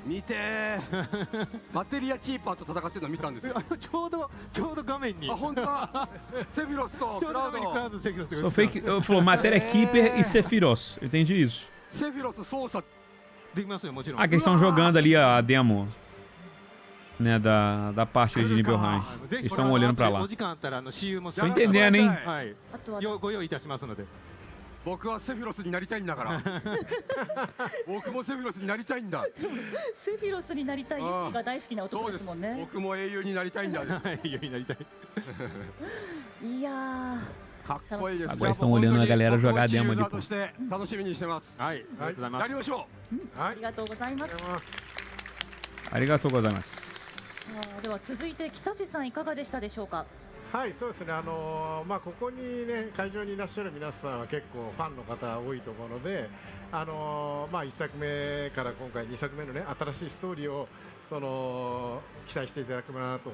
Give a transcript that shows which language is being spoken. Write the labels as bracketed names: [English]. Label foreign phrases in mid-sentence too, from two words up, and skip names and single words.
[Portuguese] Só fake. Falou matéria Keeper e Sephiroth. Eu entendi isso. Ah, que eles estão jogando ali a demo, né, da parte de nível high. Eles estão olhando pra lá. Tô entendendo, hein? [Japanese] 僕はセフィロスになりたいんだから。僕もセフィロスになりたいんだ。セフィロスになりたいが大好きな男ですもんね。僕も英雄になりたいんだ。英雄になりたい。いやー。 [Portuguese] Agora estão olhando a galera jogar demo ali, pô. [Japanese] ありがとうございます. ありがとうございます. では続いて北瀬さんいかがでしたでしょうか。はい、そうですね。まあここにね会場にいらっしゃる皆さんは結構ファンの方多いところで、まあ1作目から今回2作目のね新しいストーリーを期待していただければなと